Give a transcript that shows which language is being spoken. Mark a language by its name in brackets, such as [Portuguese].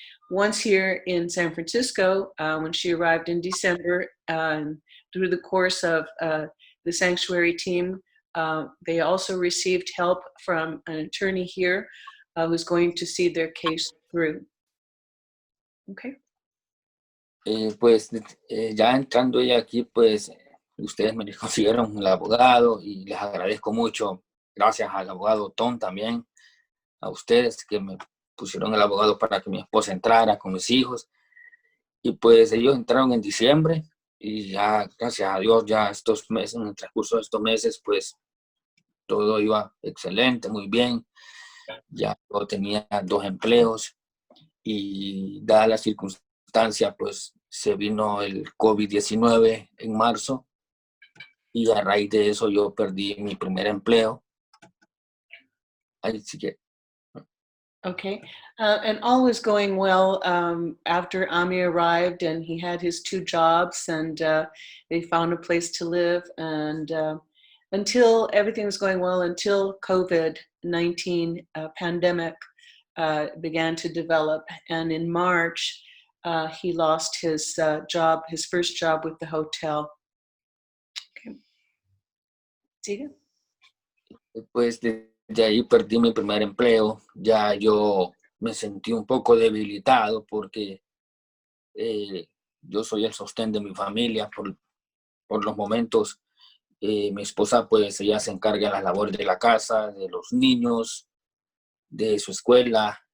[English] Once here in San Francisco, when she arrived in December, through the course of the sanctuary team, they also received help from an attorney here who's going to see their case through. Okay. [Spanish] Pues ya entrando ya aquí, pues ustedes me consiguieron el abogado y les agradezco mucho. Gracias al abogado Tom también, a ustedes que me pusieron el abogado para que mi esposa entrara con mis hijos. Y pues ellos entraron en diciembre y ya, gracias a Dios, ya estos meses, en el transcurso de estos meses, pues todo iba excelente, muy bien. Ya yo tenía 2 empleos y dada la circunstancia, pues se vino el COVID-19 en marzo y a raíz de eso yo perdí mi primer empleo. Así que [English] Okay, and all was going well after Ami arrived, and he had his 2 jobs, and they found a place to live, and until everything was going well, until COVID-19 pandemic began to develop, and in March he lost his job, his first job with the hotel. [Spanish] Okay. ¿Sigue? Pues de ahí perdí mi primer empleo. Ya yo me sentí un poco debilitado porque yo soy el sostén de mi familia por los momentos. Mi esposa, pues ella se encarga de las labores de la casa, de los niños, de su escuela.